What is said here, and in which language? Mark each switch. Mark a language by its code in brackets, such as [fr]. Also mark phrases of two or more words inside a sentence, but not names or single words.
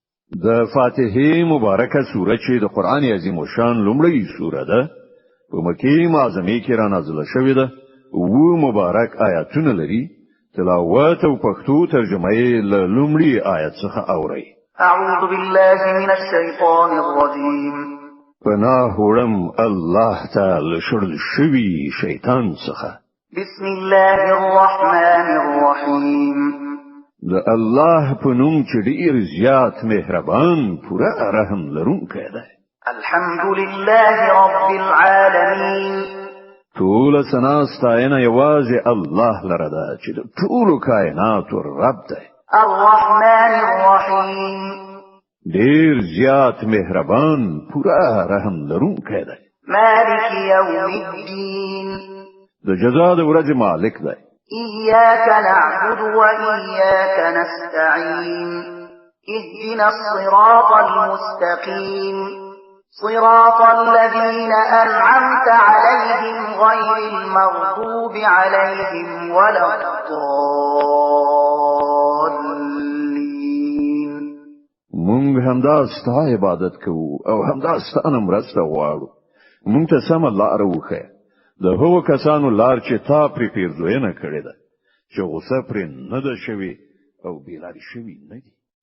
[ps] د فاتحه مبارکه سوره چې د قران عظیم شان لومړی سوره ده په مکه معظمه کې را نازله شوې ده او مبارک آیاتونه لري تلاوت او پښتو ترجمه یې له لومړي آیت څخه اوري [ar] اعوذ بالله من الشیطان الرجیم [ps] پناه وړم الله تعالی شړل شوی شیطان څخه [ar] بسم الله الرحمن الرحیم [ps] د الله په نوم چې ډیر زیات مهربان پوره رحم لرونکی دی [ar] الحمد لله رب العالمین [ps] ټول ثنا ستاینه یوازې الله لره ده چې د ټول کائنات رب دی [ar] الرحمن الرحیم [ps] ډیر زیات مهربان پوره رحم لرونکی دی [ar] مالک یوم الدین [ps] د جزا د ورځې مالک دی [ar] إياك نعبد وإياك نستعين اهدنا الصراط المستقيم صراط الذين أنعمت عليهم غير المغضوب عليهم ولا الضالين [ps] مونږ همدا ستا عبادت کوو او همدا ستا مرسته غواړو مونږ ته سم لار وښیه د هغو کسانو لار چې تا پرې پیرزوینه کړې ده چې غوسه پرې نه ده شوې او بېلارې شوي نه دي